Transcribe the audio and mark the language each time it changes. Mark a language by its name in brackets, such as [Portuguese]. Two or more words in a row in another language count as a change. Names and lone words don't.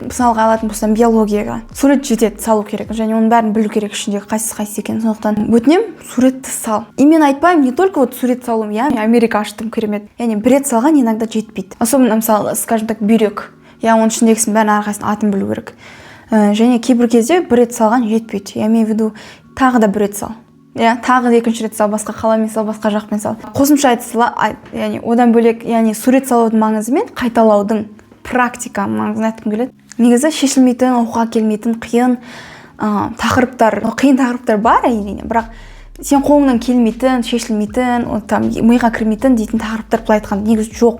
[Kazakh] Мысалға алатын болсам биологияға сурет жетеді, салу керек, және оның бәрін білу керек ішіндегі қайсысы екенін. Сондықтан өтінем, суретті сал. И мен айтпаймын, [Russian] не только вот [Kazakh] сурет салуым, Америка аштым, керемет. Яғни бір рет салған иногда жетпейді. Особенно, мысалы, [Russian] скажем так, [Kazakh] бүйрек. Оның ішіндегісін бәрін әрқайсысын атын білу керек. Және кейбір кезде бір рет салған жетпейді. [Russian] Я имею в виду, [Kazakh] тағы да бір рет сал. Тағы да екінші рет сал, басқа қаламен сал, басқа жақпен сал. Қосымша одан бөлек, сурет салудың маңызы мен қайталаудың практика маңызын айтқым келеді. Негізі шешілмейтін, оқуға келмейтін қиын тақырыптар бар, әрине, бірақ сен қолыңнан келмейтін, шешілмейтін, миға кірмейтін дейтін тақырыптар былай айтқан негізі жоқ.